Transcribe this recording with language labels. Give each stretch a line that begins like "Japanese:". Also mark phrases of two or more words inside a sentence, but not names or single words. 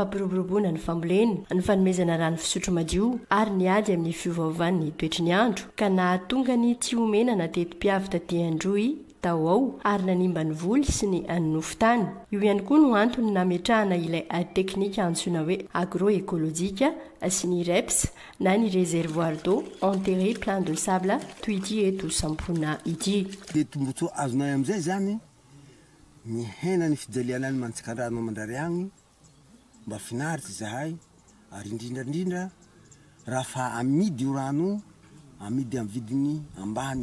Malagasy: fampiroboroboana ny fambolena ny fanomezana rano fisotro madio ary ny ady amin'ny fiovaovany ny toetry ny andro ka nahatonga ny tiomena na tetim-piavy taty Androy tao ao ary nanimba ny voly sy ny anofotany io ihany koa no antony nametrahana ilay teknika antsoina hoe agroekolojika sy ny reps na ny
French: réservoir d'eau enterré plein de sable
Malagasy: toy ity eto sampona ity dia tombontsoa azonay amin'izay zany ny hena ny fijaliana any mantsikan-drano mandrary agny mba finaritsy zahay ary indrindrandrindra raha fa amidy io rano amidy amin'ny vidiny ambany